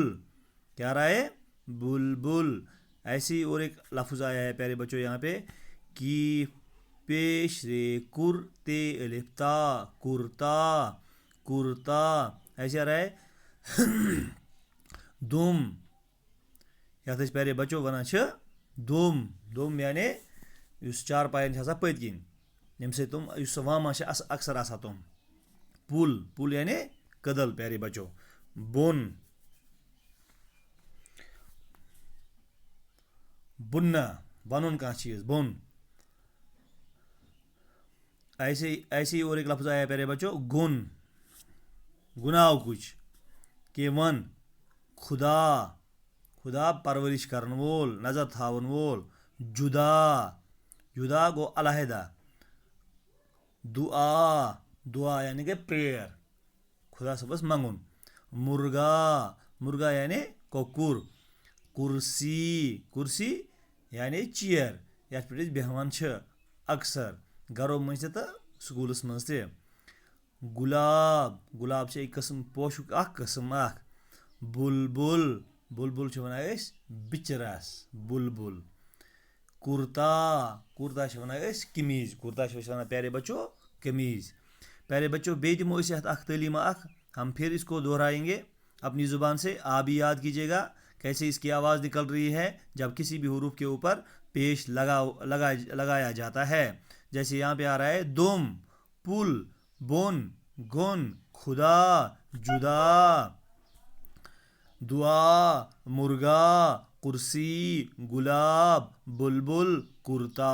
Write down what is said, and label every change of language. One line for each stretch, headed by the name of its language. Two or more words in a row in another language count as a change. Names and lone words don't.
Urdu: کیا آ رہا ہے بلبل. ایسے ہی اور ایک لفظ آیا ہے پیارے بچوں یہاں پہ کی پیش رے کر تے الف تا کرتا کرتا. ایسے آ رہا ہے دم.
Kashmiri: یتھ أسۍ
Urdu: پیارے بچو
Kashmiri: ونان چھِ دم دم یعنی یُس چار پایَن چھِ آسان پٔتۍ کِنۍ ییٚمہِ سۭتۍ تِم یُس سُہ واما چھِ اکثر آسان تِم. پُل پُل یعنی کٔدٕل
Urdu: پیارے بچو.
Kashmiri: بۄن بُننا بنُن کانٛہہ چیٖز بۄن.
Urdu: ایسے ہی اور ایک لفظ آیا پیارے بچو گُن گناو کچھ.
Kashmiri: کہ ون خدا خدا پرورش کرن وول نظر تھاون وول. جدا جدا گوٚو علیحدہ. دعا دعا یعنی کہ پریئر خدا صٲبس منگُن. مرغا مرغا یعنی کۄکُر. کرسی کرسی یعنی چیر یتھ پٮ۪ٹھ أسۍ بیٚہوان چھِ اکثر گرو منٛز تہِ تہٕ سکوٗلس منٛز تہِ. گُلاب گُلاب چھِ اَکہِ قٕسم پوشُک اکھ قٕسم اکھ. بُلبُل بُلبُل چھِ وَنان أسۍ بِچرَس بُلبُل. کُرتا کُرتا چھِ وَنان أسۍ قمیٖض کُرتا چھِ أسۍ وَنان
Urdu: پیارے بچو
Kashmiri: قمیٖض.
Urdu: پیارے بچو
Kashmiri: بیٚیہِ دِمو أسۍ یَتھ اکھ تعلیٖمہ اکھ
Urdu: ہم پھر اس کو دہرائیں گے اپنی زبان سے. آپ بھی یاد کیجیے گا کیسے اس کی آواز نکل رہی ہے جب کسی بھی حروف کے اوپر پیش لگایا جاتا ہے. جیسے یہاں پہ آ رہا ہے دم پل بون گن خدا جدا دعا مرغا کرسی گلاب بلبل کرتا.